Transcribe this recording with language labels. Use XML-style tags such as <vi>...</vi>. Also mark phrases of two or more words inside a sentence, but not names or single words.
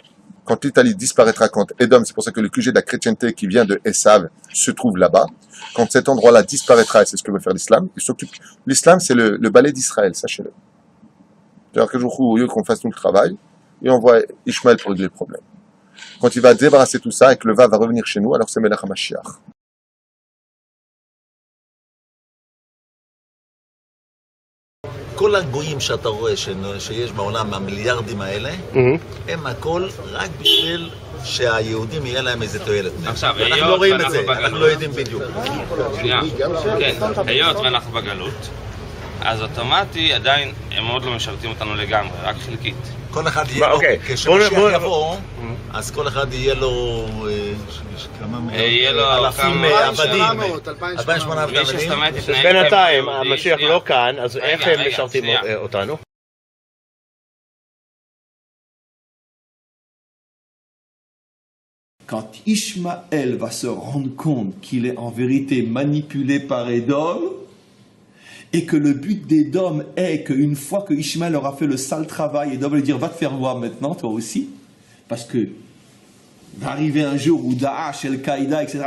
<fr>Quand l'Italie disparaîtra, quand Édom, c'est pour ça que le QG de la chrétienté qui vient de Esav se trouve là-bas, quand cet endroit-là disparaîtra, et c'est ce que veut faire l'islam, il s'occupe. L'islam, c'est le balai d'Israël, sachez-le. C'est-à-dire qu'un jour, au lieu qu'on fasse tout le travail, il envoie Ishmaël pour régler le problème. Quand il va débarrasser tout ça et que le va revenir chez nous, alors c'est</fr> <he>מלך המשיח. כל הגויים שאתה רואה שיש בעולם, המיליארדים האלה, הם הכל רק בשביל שהיהודים יהיה להם איזה תועלת. עכשיו, אנחנו לא רואים את זה, אנחנו לא יודעים בדיוק. שנייה, כן, היות ואנחנו בגלות, אז אוטומטי עדיין הם עוד לא משרתים אותנו לגמרי, רק חלקית. כל אחד יהיה לו, כשמשיח יבוא, אז כל אחד יהיה לו אלפים עבדים, 2,800 עבדים. בינתיים, המשיח לא כאן, אז איך הם משרתים אותנו?</he> <fr>Quand Ishmaël va se rendre compte qu'il est en vérité manipulé par Édom, et que le but d'Édom est qu'une fois que Ishmaël aura fait le sale travail, Édom va lui dire va te faire voir maintenant, toi aussi, parce que va arriver un jour où Daesh, Al-Qaïda, etc.</fr>